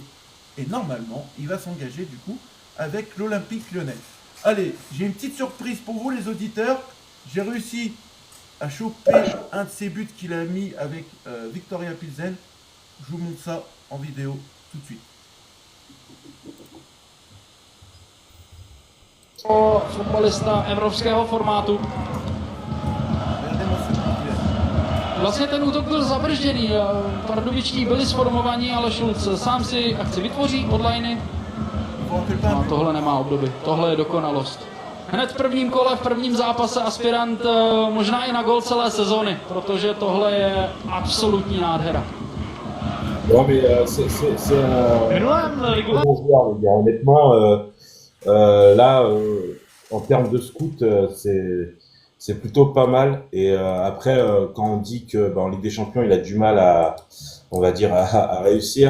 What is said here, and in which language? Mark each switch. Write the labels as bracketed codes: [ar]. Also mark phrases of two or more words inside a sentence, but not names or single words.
[fr] Et normalement, il va s'engager du coup avec l'Olympique Lyonnais. Allez, j'ai une petite surprise pour vous les auditeurs. J'ai réussi à choper un de ses buts qu'il a mis avec Victoria Pilsen. Je vous montre ça en vidéo tout de suite. [cs] Fotbalista evropského formátu. Vlastně ten útok byl zabržděný. Pardubičtí byli sformovaní, ale Šulc sám si akci vytvoří od lajny. No, tohle nemá obdoby. Tohle je dokonalost. Hned v prvním kole, v prvním zápase aspirant možná i na gol celé sezóny, protože tohle je absolutní nádhera. [fr] Non, mais c'est un bon joueur, les gars. Honnêtement, là, en termes de scout, c'est plutôt pas mal. Et après, quand on dit que en Ligue des Champions, il a du mal on va dire, à réussir.